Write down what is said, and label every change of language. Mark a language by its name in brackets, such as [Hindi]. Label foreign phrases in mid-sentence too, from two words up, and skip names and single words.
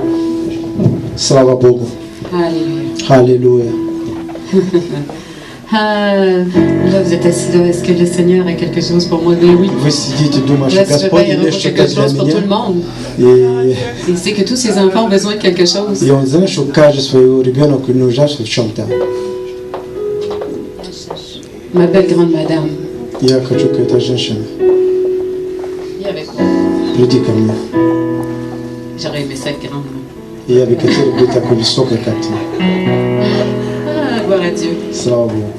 [Russian] Слава Богу. [French] Alléluia. Alléluia. Là, vous êtes assis là. Est-ce que le Seigneur a quelque chose pour moi? Ben oui. [Russian] Вы sидите дома, [French] Là, [Russian] что [French] tu veux [Russian] Господь [French] bien avoir [Russian] есть [French] quelque chose pour tout le monde. [Russian] И [French] Il sait que tous ses enfants ont besoin de quelque chose. [Russian] он знает, что каждый свой ребенок нуждается в чем-то. [French] Ma belle grande madame, [Russian] Я хочу к этой женщине. [French] viens avec moi. [Russian] Приди ко мне. [French] J'aurais aimé ça être grande. [Russian] И я бы хотел быть такой высокой, как ты. [French] Ah, gloire à Dieu. [Russian] Слава Богу.